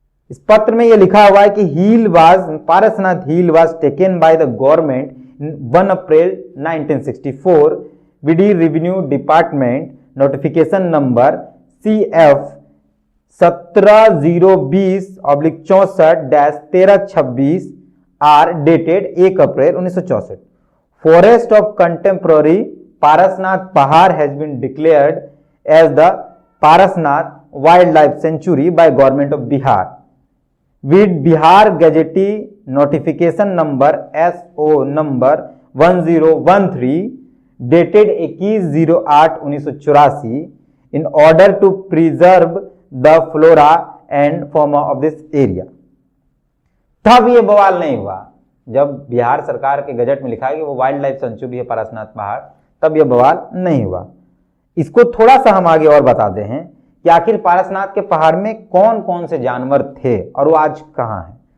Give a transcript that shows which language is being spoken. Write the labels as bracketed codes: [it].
[hi] इस पत्र में ये लिखा हुआ है कि [en] Parasnath hill was taken by the government 1 April 1964 vide revenue department notification number CF 17020/64-1326 R dated 1 April 1964। Forest of contemporary Parasnath Pahar has been declared as the Parasnath Wildlife Sanctuary by Government of Bihar with Bihar Gazette Notification Number SO number 1013 dated 21/08/1984 in order to preserve the flora and fauna of this area। [hi] तब ये बवाल नहीं हुआ जब बिहार सरकार के gazette में लिखा है कि वो वाइल्ड लाइफ सेंचुरी है पारसनाथ पहाड़, तब यह बवाल नहीं हुआ। इसको थोड़ा सा हम आगे और बताते हैं कि आखिर पारसनाथ के पहाड़ में कौन कौन से जानवर थे और वो आज कहां हैं।